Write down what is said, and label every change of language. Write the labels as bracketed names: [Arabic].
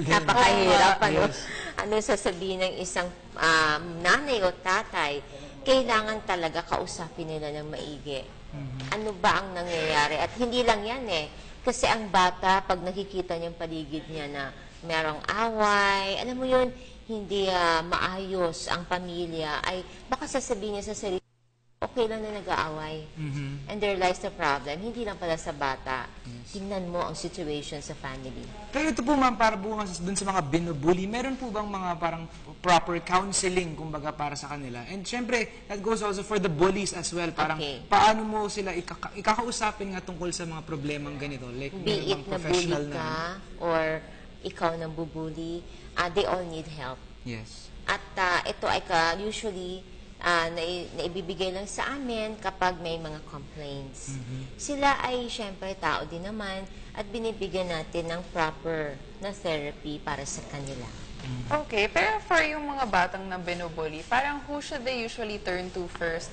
[Filipino] Napakahirap, ano sasabihin ng isang nanay o tatay, kailangan talaga kausapin nila ng maigi. Ano ba ang nangyayari? At hindi lang yan kasi ang bata, pag nakikita niyang paligid niya na merong away, alam mo yun, hindi maayos ang pamilya, ay baka sasabihin niya sa sarili, okay lang na nag-aaway. [English] And there lies the problem. [Filipino] Hindi lang pala sa bata. Tingnan mo ang situation sa family. Pero ito po ma'am, para bukas dun sa mga binubully, meron po bang mga parang [English] proper counseling, [Filipino] kumbaga, para sa kanila? [English] And syempre, that goes also for the bullies as well. [Filipino] Parang paano mo sila ikakausapin nga tungkol sa mga problemang ganito? [English] Like, be it na bully ka or [Filipino] ikaw nang bubuli, [English] they all need help. Yes. [Filipino] At ito ay usually naibibigay lang sa amin kapag may mga complaints. Sila ay syempre tao din naman at binibigyan natin ng proper na therapy para sa kanila. [English] Okay, pero for [Filipino] yung mga batang na binubully, parang [English] who should they usually turn to first?